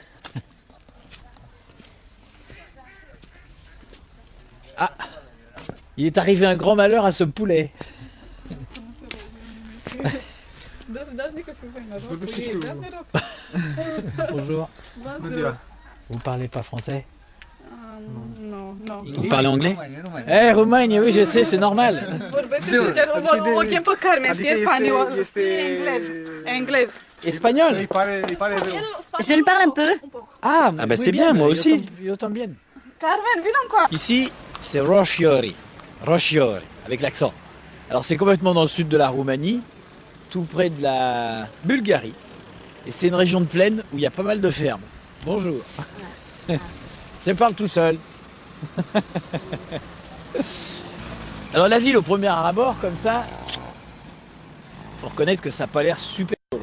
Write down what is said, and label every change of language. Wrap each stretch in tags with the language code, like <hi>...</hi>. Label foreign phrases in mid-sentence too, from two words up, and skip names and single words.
<fr>Ah, il est arrivé un grand malheur à ce poulet. Bonjour. Vous parlez pas français? Non, non. Vous parlez anglais? Eh, Roumanie, oui, je sais, c'est normal.</fr> <ro>O chem pe Carmen, scrie spaniol, englez.</ro> <fr>Espagnol? Je le parle un peu. Ah, bah c'est bien, moi aussi. Bien.</fr> <ro>Carmen, vino încoa.</ro> <fr>Ici, c'est Roșiori. Roșiori, avec l'accent. Alors c'est complètement dans le sud de la Roumanie, tout près de la Bulgarie. Et c'est une région de plaine où il y a pas mal de fermes. Bonjour. Ça parle tout seul. Alors la ville au premier abord comme ça, faut reconnaître que ça n'a pas l'air super solo.</fr>